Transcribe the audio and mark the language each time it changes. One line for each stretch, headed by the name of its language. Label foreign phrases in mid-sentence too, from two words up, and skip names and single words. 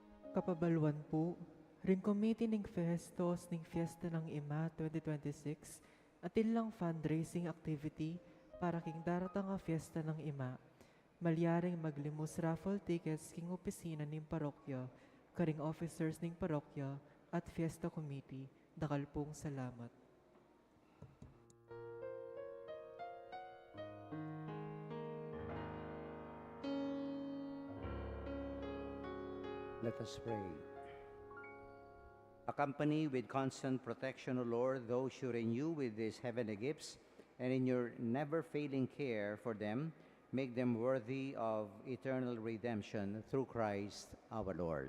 Pampanga: Kapabalwan po, ring committee ning Festos ning Fiesta ng Ima 2026 at ilang
English: fundraising activity
Pampanga: para king daratang nga Fiesta ng Ima. Malyaring maglimus
English: raffle tickets
Pampanga: king opisina ning parokya, karing officers ning parokya at Fiesta Committee. Dakal pong salamat.
English: Let us pray. Accompany with constant protection, O Lord, those you renew with these heavenly gifts, and in your never-failing care for them, make them worthy of eternal redemption through Christ our Lord.